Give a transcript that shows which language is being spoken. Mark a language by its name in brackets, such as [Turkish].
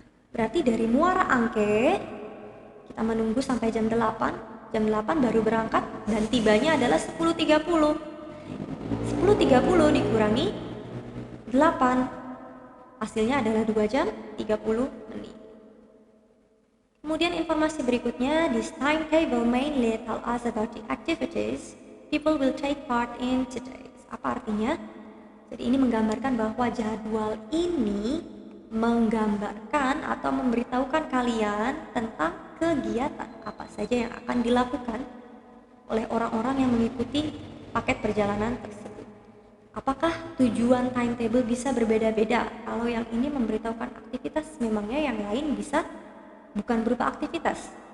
[Indonesian] Berarti dari Muara Angke kita menunggu sampai jam 8. Jam 8 baru berangkat dan tibanya adalah 10.30. 10.30 dikurangi 8. Hasilnya adalah 2 jam 30 menit. Kemudian informasi berikutnya, [English] this timetable mainly tell us about the activities people will take part in today. [Indonesian] Apa artinya? Jadi ini menggambarkan bahwa jadwal ini menggambarkan atau memberitahukan kalian tentang kegiatan apa saja yang akan dilakukan oleh orang-orang yang mengikuti paket perjalanan tersebut. Apakah tujuan timetable bisa berbeda-beda? Kalau yang ini memberitahukan aktivitas, memangnya yang lain bisa bukan berupa aktivitas.